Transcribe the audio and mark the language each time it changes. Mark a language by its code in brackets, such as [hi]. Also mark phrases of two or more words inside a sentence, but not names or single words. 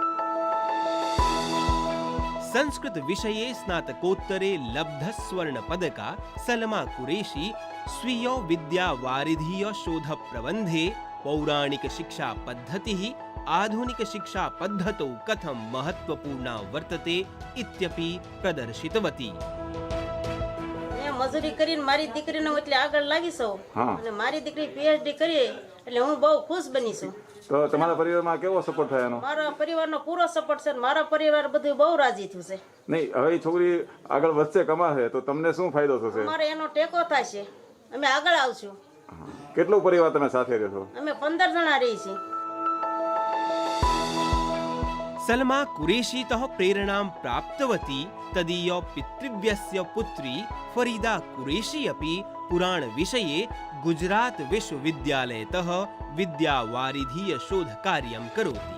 [sa] संस्कृत विषये स्नातकोत्तरे लब्ध स्वर्ण पदका सलमा कुरेशी स्वीय विद्यावारिधीय शोध प्रबन्धे पौराणिक शिक्षा पद्धतिः आधुनिक शिक्षा पद्धतौ कथं महत्वपूर्णा वर्तते इत्यपि प्रदर्शितवती। [gu] મજૂરી કરીને મારી દીકરીને એટલે આગળ લાગી છું અને મારી દીકરી પીએચડી કરી એટલે હું બહુ ખુશ બની છું। તો તમારા પરિવારમાં કેવો સપોર્ટ થાય એનો? મારા પરિવારનો પૂરો સપોર્ટ છે, મારા પરિવાર બધું બહુ રાજી થયું છે। નહીં, હવે એ છોકરી આગળ વધશે કમાશે તો તમને શું ફાયદો થશે? અમારે એનો ટેકો થાય છે, અમે આગળ આવશું। કેટલો પરિવાર તમે સાથે રહેશો? અમે 15 જણા રહી છીએ। [sa] सलमा कुरेशीतः प्रेरणां प्राप्तवती तदीय पितृव्यस्य पुत्री फरीदा कुरेशी अपि पुराण विषये गुजरात विश्वविद्यालयतः विद्यावारिधीय शोधकार्यं करोति।